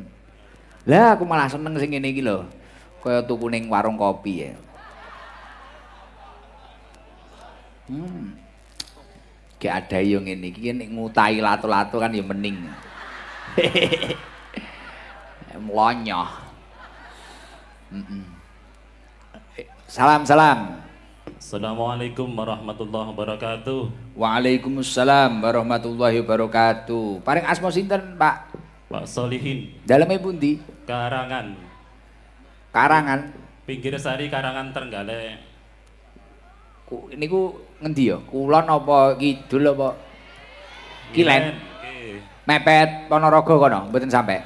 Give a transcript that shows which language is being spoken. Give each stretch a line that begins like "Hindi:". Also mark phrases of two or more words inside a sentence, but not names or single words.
Javanese: Lah aku malah seneng sing ngene iki lho. Kaya tuku ning warung kopi ya.
Indonesian: Gak ada
Javanese: yo ngene iki nek ngutai lato-lato kan ya mending. Mlonyoh. Salam.
Arabic: السلام عليكم ورحمة الله وبركاته. وعليكم السلام ورحمة الله وبركاته.
Javanese: Paring asma sinten, Pak? Pak Solihin. Daleme pundi? Karangan. Pinggir sari Karangan Trenggalek. Niku ngendi ya? Kulon apa kidul apa? Kilen. Mepet Ponorogo kono, mboten sampe.